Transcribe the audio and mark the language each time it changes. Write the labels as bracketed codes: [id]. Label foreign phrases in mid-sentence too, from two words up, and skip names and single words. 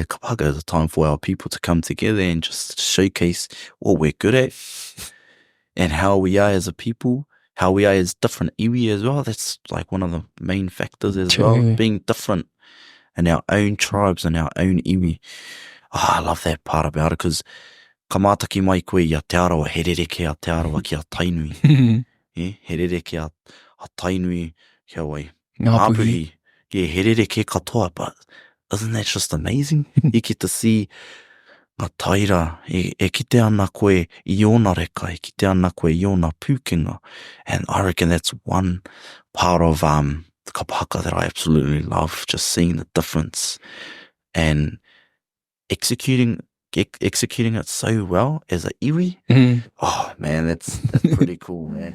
[en] Kapahaka is a time for our people to come together and just showcase what we're good at and how we are as a people, how we are as different iwi as well. That's like one of the main factors as well, being different in our own tribes and our own iwi. Oh, I love that part about it because [mi] ka mātaki mai koe i Aotearoa, he rereke Aotearoa ki a tainui. He rereke a tainui kia wai. Ngāpuhi. Yeah, he rereke katoa, [en] but isn't that just amazing? You get to see [mi] ngā taira, e kite ana koe i ona reka, e kite ana koe i ona pūkenga. [en] And I reckon that's one part of the kapahaka that I absolutely love, just seeing the difference and executing it so well as a iwi. Oh man, that's pretty cool, man.